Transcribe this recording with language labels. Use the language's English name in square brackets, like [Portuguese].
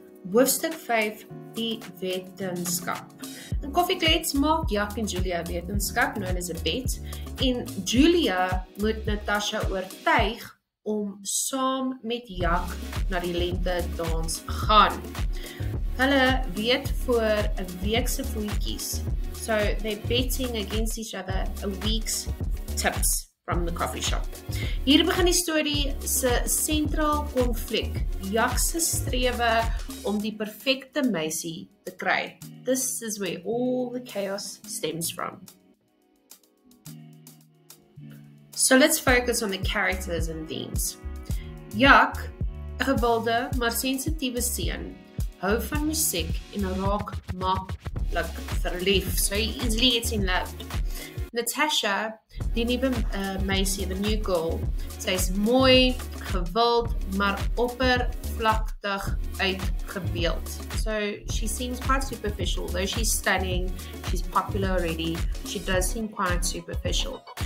[Afrikaans] Hoofstuk 5, die wetenskap. In koffieklets maak Jak en Julia wetenskap, [English] known as a bet, [Afrikaans] en Julia moet Natasha oortuig om saam met Jak na die lente dans gaan. Hulle weet voor 'n week se voetjies. [English] So they're betting against each other a week's tips from the coffee shop. [Afrikaans] Hier begin die storie se sentraal konflik, Jak se strewe om die perfekte meisie te kry. [English] This is where all the chaos stems from. So let's focus on the characters and themes. [Afrikaans] Jak, 'n gewilde maar sensitiewe seun, hou van musiek en raak maklik verlief. [English] So he easily gets in love. [Afrikaans] Natasha, die nuwe meisie, [English] the new girl, [Afrikaans] sy is mooi, gewild, maar oppervlakkig uitgebeeld. [English] So she seems quite superficial. Though she's stunning, she's popular already, she does seem quite superficial.